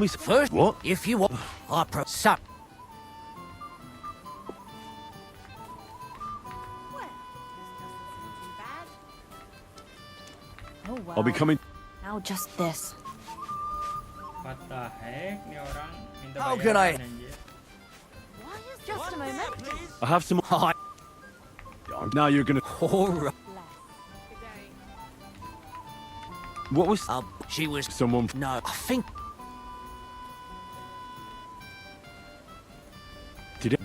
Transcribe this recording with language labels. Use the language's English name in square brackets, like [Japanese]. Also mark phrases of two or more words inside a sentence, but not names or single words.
[English] First, what? if you want, I so. Oh well. I'll be coming. Now just this. What the heck? [Indonesian] Nih orang minta [English] How can I- [Indonesian] bayaran, anjir. [English] Just a moment. I have some. Hi. Now you're gonna. All right. What was? She was. Someone. No, I think. Did it?